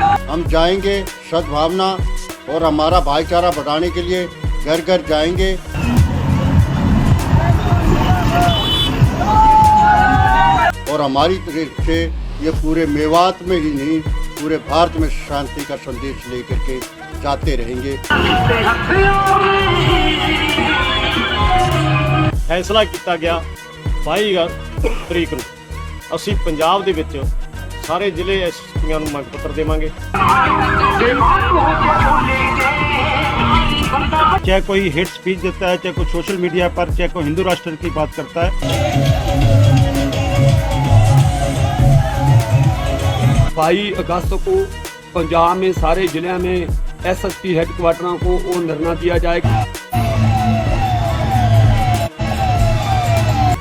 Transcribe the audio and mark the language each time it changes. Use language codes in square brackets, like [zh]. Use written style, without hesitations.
[hi] हम जाएंगे सद्भावना और हमारा भाईचारा बढ़ाने के लिए घर घर जाएंगे। और हमारी तरफ से ये पूरे मेवात में ही नहीं, पूरे भारत में शांति का संदेश लेकर के जाते रहेंगे। फैसला किया गया 22 तरीक [pa] ਨੂੰ ਅਸੀਂ ਪੰਜਾਬ ਦੇ ਵਿੱਚ ਸਾਰੇ ਜ਼ਿਲ੍ਹੇ ਐਸਪੀਆਂ ਨੂੰ ਮੰਗ ਪੱਤਰ ਦੇਵਾਂਗੇ। [hi] चाहे कोई हेट स्पीच देता है, चाहे कोई सोशल मीडिया पर, चाहे कोई हिंदू राष्ट्र की बात करता है। 22 अगस्त को पंजाब में सारे जिले में एसएसपी हेडक्वार्टरों को वो निर्णय दिया जाएगा।